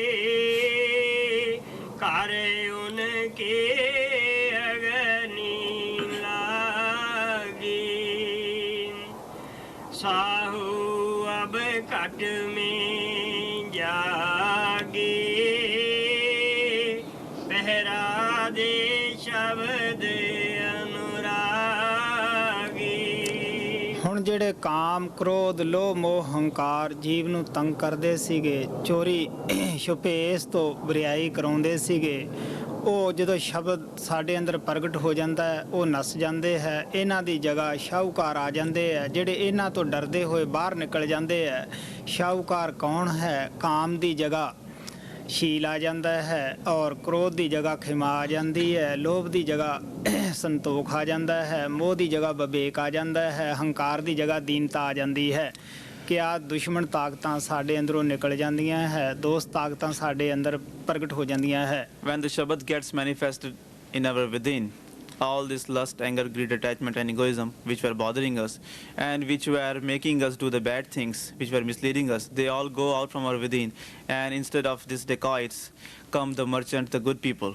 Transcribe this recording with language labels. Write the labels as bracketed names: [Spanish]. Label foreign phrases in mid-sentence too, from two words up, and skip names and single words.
[Hindi] करे उनके अग्नि लागी साहू अब कट में जागे पहरा दे शब्द अनुरागी। [Punjabi] ਹੁਣ ਜਿਹੜੇ ਕਾਮ ਕ੍ਰੋਧ ਲੋਭ ਮੋਹ ਹੰਕਾਰ ਜੀਵ ਨੂੰ ਤੰਗ ਕਰਦੇ ਸੀਗੇ, ਚੋਰੀ ਛੁਪੇ ਇਸ ਤੋਂ ਬਰਿਆਈ ਕਰਾਉਂਦੇ ਸੀਗੇ, ਉਹ ਜਦੋਂ ਸ਼ਬਦ ਸਾਡੇ ਅੰਦਰ ਪ੍ਰਗਟ ਹੋ ਜਾਂਦਾ ਹੈ ਉਹ ਨਸ ਜਾਂਦੇ ਹੈ। ਇਹਨਾਂ ਦੀ ਜਗ੍ਹਾ ਸ਼ਾਹੂਕਾਰ ਆ ਜਾਂਦੇ ਹੈ, ਜਿਹੜੇ ਇਹਨਾਂ ਤੋਂ ਡਰਦੇ ਹੋਏ ਬਾਹਰ ਨਿਕਲ ਜਾਂਦੇ ਹੈ। ਸ਼ਾਹੂਕਾਰ ਕੌਣ ਹੈ? ਕਾਮ ਦੀ ਜਗ੍ਹਾ ਸ਼ੀਲ ਆ ਜਾਂਦਾ ਹੈ, ਔਰ ਕ੍ਰੋਧ ਦੀ ਜਗ੍ਹਾ ਖਿਮਾ ਆ ਜਾਂਦੀ ਹੈ, ਲੋਭ ਦੀ ਜਗ੍ਹਾ ਸੰਤੋਖ ਆ ਜਾਂਦਾ ਹੈ, ਮੋਹ ਦੀ ਜਗ੍ਹਾ ਵਿਵੇਕ ਆ ਜਾਂਦਾ ਹੈ, ਹੰਕਾਰ ਦੀ ਜਗ੍ਹਾ ਦੀਨਤਾ ਆ ਜਾਂਦੀ ਹੈ। ਕਿ ਆ ਦੁਸ਼ਮਣ ਤਾਕਤਾਂ ਸਾਡੇ ਅੰਦਰੋਂ ਨਿਕਲ ਜਾਂਦੀਆਂ ਹੈ, ਦੋਸਤ ਤਾਕਤਾਂ ਸਾਡੇ ਅੰਦਰ ਪ੍ਰਗਟ ਹੋ ਜਾਂਦੀਆਂ ਹੈ। [English] When the Shabad gets manifested in our within, all this lust, anger, greed, attachment and egoism which were bothering us and which were making us do the bad things, which were misleading us, they all go out from our within, and instead of these dacoits come the merchant, the good people.